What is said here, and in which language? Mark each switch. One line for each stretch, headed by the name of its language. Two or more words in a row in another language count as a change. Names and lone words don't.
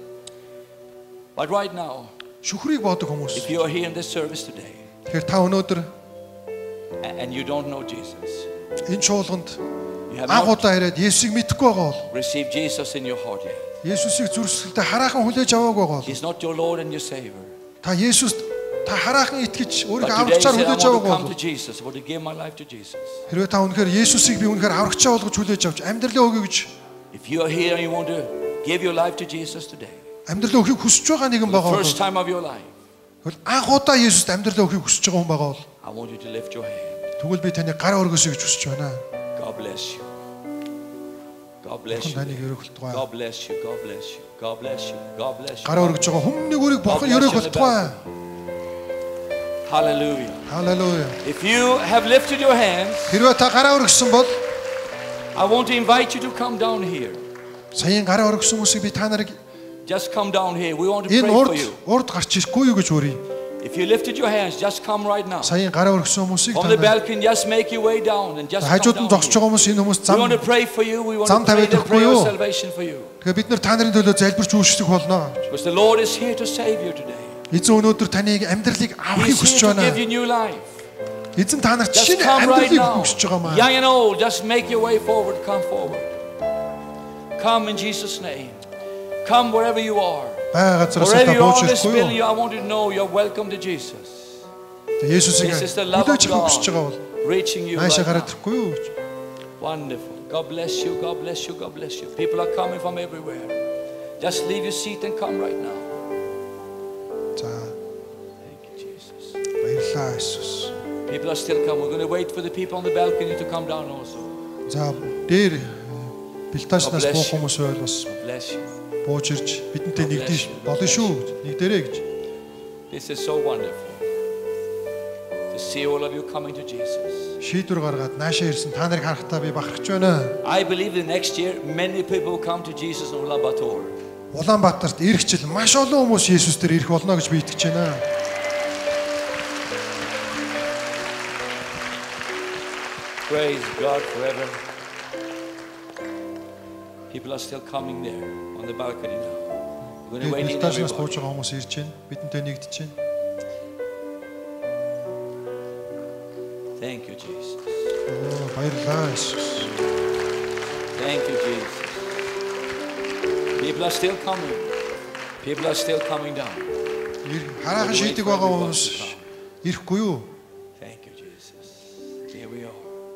English: But right now,
Mongolian: шүхрийг боодог хүмүүс.
English: if you are here in this service today
Mongolian: Тэгэхээр та өнөөдөр
English: and you don't know Jesus,
Mongolian: энэ чуулганд
English: you have
Mongolian: анх
English: not
Mongolian: удаа ирээд Есүсийг мэдхгүй байгаа бол
English: received Jesus in your heart yet.
Mongolian: Есүсийг зүрхсэлдээ хараахан хүлээж аваагүй байгаа бол
English: He's not your Lord and your Savior.
Mongolian: та Есүст та хараахан итгэж
English: But
Mongolian: өөрийгөө
English: today you
Mongolian: аврагчаар
English: say, I
Mongolian: хүлээж
English: want to
Mongolian: аваагүй
English: come
Mongolian: бол
English: to Jesus. I want to give my life to Jesus.
Mongolian: хэрвээ та үнэхээр Есүсийг би үнэхээр аврагчаа болгож хүлээж авч амьдралаа өгье гэж
English: If you are here and you want to give your life to Jesus today,
Mongolian: амьдралаа өгөхийг хүсэж байгаа нэгэн
English: for the
Mongolian: байгаа бол
English: first time of your life,
Mongolian: тэгвэл анх удаа Есүст амьдралаа өгөхийг хүсэж байгаа хүн байгаа бол
English: I want you to lift your hand.
Mongolian: тэгвэл би таны гар өргөсөй гэж хүсэж байна.
English: God bless you. God bless
Mongolian: Бурхан
English: you.
Mongolian: таныг өргөлтгөө.
English: God bless you. God bless you. God bless you. God bless you.
Mongolian: Гар өргөж байгаа хүмүүний өрийг бурхан өргөлтгөө.
English: Hallelujah.
Mongolian: Халелуя.
English: If you have lifted your hands,
Mongolian: Хэрвээ та гараа өргөсөн бол
English: I want to invite you to come down here.
Mongolian: саяын гараа өргөсөн хүмүүсийг би та нарыг
English: Just come down here. We want to pray
Mongolian: энэ
English: for you.
Mongolian: урд гарч ирэхгүй юу гэж үрий.
English: If you lifted your hands, just come right now.
Mongolian: Саяын гараа өргөсөн хүмүүсийг
English: From
Mongolian: та
English: the
Mongolian: нарыг
English: balcony, just make your way down and just come
Mongolian: хажууд нь
English: down
Mongolian: зогсож
English: here.
Mongolian: байгаа хүмүүс энэ хүмүүс
English: We
Mongolian: зам
English: want to pray for you. We want
Mongolian: Зам
English: to pray the
Mongolian: тавиад
English: prayer of
Mongolian: өгөхгүй юу?
English: salvation for you.
Mongolian: тэгээ бид нар та нарын төлөө залбирч үйлчлэх болно.
English: Because the Lord is here to save you today.
Mongolian: Эзэн өнөөдөр таны амьдралыг авахыг
English: He's
Mongolian: хүсэж
English: here to
Mongolian: байна.
English: give you new life.
Mongolian: Эзэн та нарт
English: Just
Mongolian: шинэ
English: come right
Mongolian: амьдралыг
English: now.
Mongolian: өгөх хүсэж байгаа маа.
English: Young and old, just make your way forward. Come forward. Come in Jesus' name. Come wherever you are.
Mongolian: Бай газараас
English: Wherever
Mongolian: та
English: you are
Mongolian: бууж
English: on this
Mongolian: ирэхгүй
English: building,
Mongolian: юу?
English: I want you to know you're welcome to Jesus.
Mongolian: Есүсийг
English: This is the love
Mongolian: хүлээж
English: of
Mongolian: авах хүсэж байгаа бол
English: God reaching you
Mongolian: наашаа
English: right
Mongolian: гараад
English: now.
Mongolian: ирэхгүй юу?
English: Wonderful. God bless you. God bless you. God bless you. People are coming from everywhere. Just leave your seat and come right now.
Mongolian: За
English: Thank you, Jesus.
Mongolian: баярлалаа Есүс.
English: People are still coming. We're going to wait for the people on the balcony to come down also.
Mongolian: За дээр бэлтааснаас
English: God bless
Mongolian: буух
English: you.
Mongolian: хүмүүс байл бас
English: God bless you.
Mongolian: бууж ирж бидэнтэй
English: God bless
Mongolian: нэгдэж
English: you.
Mongolian: болно шүү. Нэгдэрэй гэж.
English: This is so wonderful to see all of you coming to Jesus.
Mongolian: Шийдвэр гаргаад наашаа ирсэн та нарыг харахтаа би бахархаж байна.
English: I believe the next year many people will come to Jesus in Ulaanbaatar.
Mongolian: Улаанбаатарт ирэх жил маш олон хүмүүс Есүс дээр ирэх болно гэж би итгэж байна.
English: Praise God forever. People are still coming there on the balcony now. We're going to wait in
Mongolian: Бэлтааснаас
English: everybody.
Mongolian: бууж байгаа хүмүүс ирж байна. Бидэнтэй нэгдэж байна.
English: Thank you, Jesus.
Mongolian: Оо баярлалаа Есүс.
English: Thank you, Jesus. People are still coming. People are still coming down.
Mongolian: Хараахан шийдэг байгаа хүмүүс ирэхгүй юу?
English: Thank you, Jesus. Here we are.